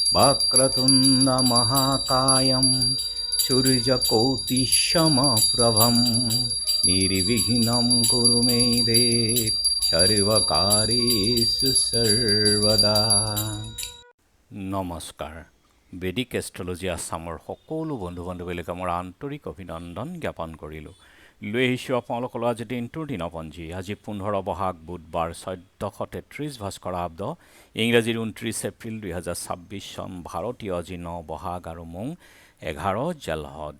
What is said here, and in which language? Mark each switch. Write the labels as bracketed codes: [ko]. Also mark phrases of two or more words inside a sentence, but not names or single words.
[sa] वक्रतुण्ड महाकायं सूर्यकोटिसमप्रभं निर्विघ्नं कुरु मे देव सर्वकार्येषु सर्वदा। [as] নমস্কাৰ। বেদিক এষ্ট্ৰলজি আছামৰ সকলো বন্ধু বান্ধৱীলৈকে মোৰ আন্তৰিক অভিনন্দন জ্ঞাপন কৰিলোঁ। লৈ আহিছোঁ আপোনালোকলৈ আজি দিনটোৰ দিনপঞ্জী। আজি 15 বহাগ বুধবাৰ 1433 ভাস্কৰাব্দ, ইংৰাজীৰ 29 এপ্ৰিল 2026 চন, ভাৰতীয় আজি 9 বহাগ আৰু মোং 11 জেলহদ।